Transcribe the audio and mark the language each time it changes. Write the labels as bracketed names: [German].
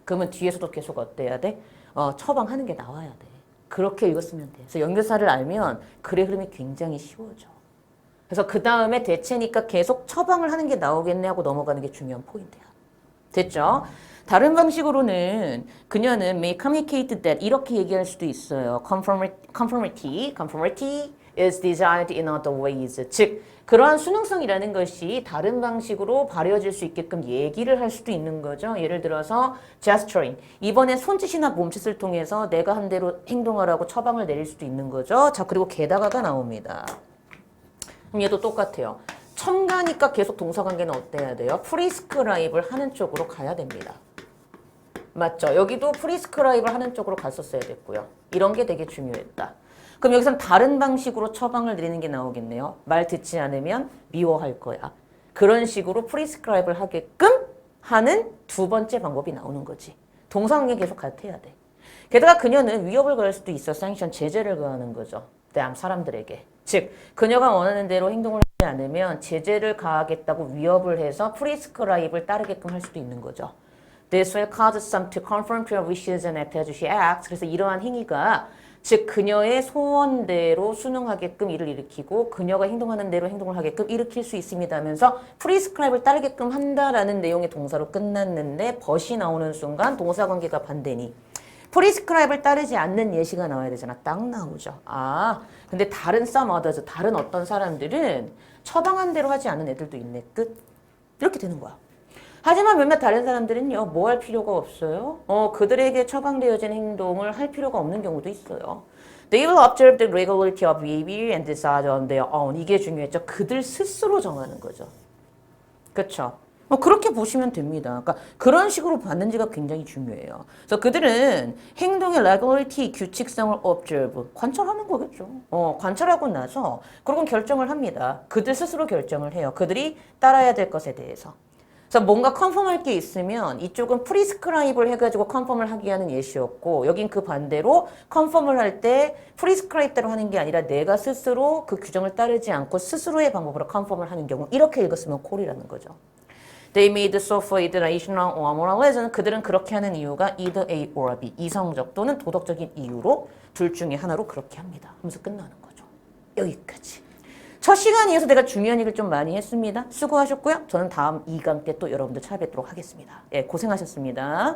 [Korean] 그러면 뒤에서도 계속 어때야 돼? 처방하는 게 나와야 돼. 그렇게 읽었으면 돼. 그래서 연결사를 알면 글의 흐름이 굉장히 쉬워져. 그래서 그 다음에 대체니까 계속 처방을 하는 게 나오겠네 하고 넘어가는 게 중요한 포인트야. 됐죠? 다른 방식으로는 그녀는 [English] may communicate that [Korean] 이렇게 얘기할 수도 있어요. [English] conformity is designed in other ways. [Korean] 즉, 그러한 수능성이라는 것이 다른 방식으로 발휘어질 수 있게끔 얘기를 할 수도 있는 거죠. 예를 들어서 gesturing. 이번에 손짓이나 몸짓을 통해서 내가 한 대로 행동하라고 처방을 내릴 수도 있는 거죠. 자, 그리고 게다가가 나옵니다. 그럼 얘도 똑같아요. 첨가니까 계속 동사관계는 어때야 돼요? 프리스크라입을 하는 쪽으로 가야 됩니다. 맞죠? 여기도 프리스크라입을 하는 쪽으로 갔었어야 됐고요. 이런 게 되게 중요했다. 그럼 여기서는 다른 방식으로 처방을 내리는 게 나오겠네요. 말 듣지 않으면 미워할 거야. 그런 식으로 프리스크라입을 하게끔 하는 두 번째 방법이 나오는 거지. 동사관계 계속 같아야 돼. 게다가 그녀는 위협을 가할 수도 있어. sanction, 제재를 가하는 거죠. 사람들에게. 즉, 그녀가 원하는 대로 행동을 하지 않으면 제재를 가하겠다고 위협을 해서 프리스크라입을 따르게끔 할 수도 있는 거죠. [English] This will cause some to conform to her wishes and act as she acts. [Korean] 그래서 이러한 행위가 즉 그녀의 소원대로 순응하게끔 일을 일으키고 그녀가 행동하는 대로 행동을 하게끔 일으킬 수 있습니다 하면서 프리스크라입을 따르게끔 한다라는 내용의 동사로 끝났는데 벗이 나오는 순간 동사관계가 반대니 프리스크라입을 따르지 않는 예시가 나와야 되잖아. 딱 나오죠. 아, 근데 다른 [English] some others, [Korean] 다른 어떤 사람들은 처방한 대로 하지 않은 애들도 있네. 끝. 이렇게 되는 거야. 하지만 몇몇 다른 사람들은요, 뭐 할 필요가 없어요. 그들에게 처방되어진 행동을 할 필요가 없는 경우도 있어요. [English] They will observe the regularity of behavior and decide on their own. [Korean] 이게 중요했죠. 그들 스스로 정하는 거죠. 그렇죠? 그렇게 보시면 됩니다. 그러니까 그런 식으로 봤는지가 굉장히 중요해요. 그래서 그들은 행동의 regularity, 규칙성을 observe, 관찰하는 거겠죠. 관찰하고 나서 그러고 결정을 합니다. 그들 스스로 결정을 해요. 그들이 따라야 될 것에 대해서. 그래서 뭔가 컨펌할 게 있으면 이쪽은 프리스크라입을 해가지고 컨펌을 하게 하는 예시였고 여긴 그 반대로 컨펌을 할 때 프리스크라입대로 하는 게 아니라 내가 스스로 그 규정을 따르지 않고 스스로의 방법으로 컨펌을 하는 경우 이렇게 읽었으면 콜이라는 거죠. [English] They made so for either rational or moral reason. [Korean] 그들은 그렇게 하는 이유가 [English] either A or B. [Korean] 이성적 또는 도덕적인 이유로 둘 중에 하나로 그렇게 합니다. 하면서 끝나는 거죠. 여기까지. 첫 시간이어서 내가 중요한 얘기를 좀 많이 했습니다. 수고하셨고요. 저는 다음 2강 때 또 여러분들 찾아뵙도록 하겠습니다. 예, 고생하셨습니다.